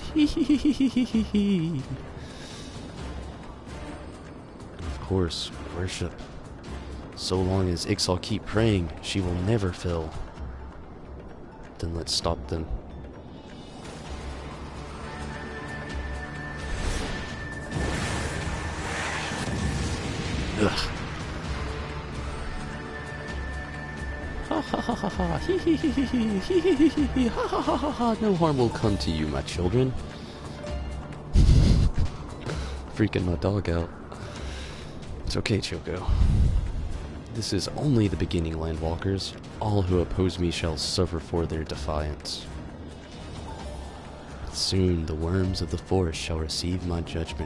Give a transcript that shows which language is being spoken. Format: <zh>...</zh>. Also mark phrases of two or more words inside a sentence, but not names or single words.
<en>And of course, worship. So long as Ixal keep praying, she will never fail. Then let's stop them. Ugh. Ha ha ha ha ha, hee hee hee hee hee hee hee hee hee, ha ha ha ha ha, no harm will come to you, my children. Freaking my dog out. It's okay, Choco. This is only the beginning, Landwalkers. All who oppose me shall suffer for their defiance. Soon the worms of the forest shall receive my judgment.</en>